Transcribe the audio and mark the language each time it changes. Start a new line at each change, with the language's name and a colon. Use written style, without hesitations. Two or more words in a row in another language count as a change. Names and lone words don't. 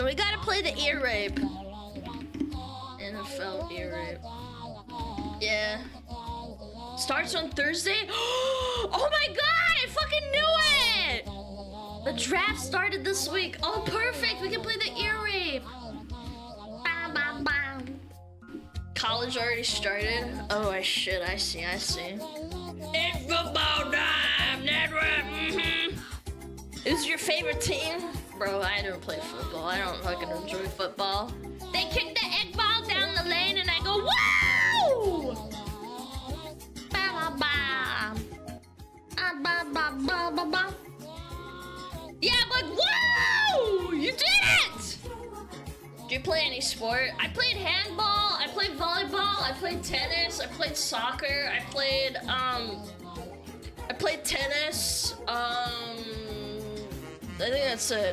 English: We gotta play the ear rape. NFL ear rape. Yeah. Starts on Thursday. Oh my god, I fucking knew it! The draft started this week. Oh, perfect. We can play the ear rape. Bam, bam, bam. College already started. Oh, I see. It's football time, network. Who's your favorite team? Bro, I don't play football. I don't fucking enjoy football. They kick the egg ball down the lane and I go, woo! Ba ba ba. Yeah, I'm like, whoa! You did it! Do you play any sport? I played handball, I played volleyball, I played tennis, I played soccer, I played tennis, I think that's it.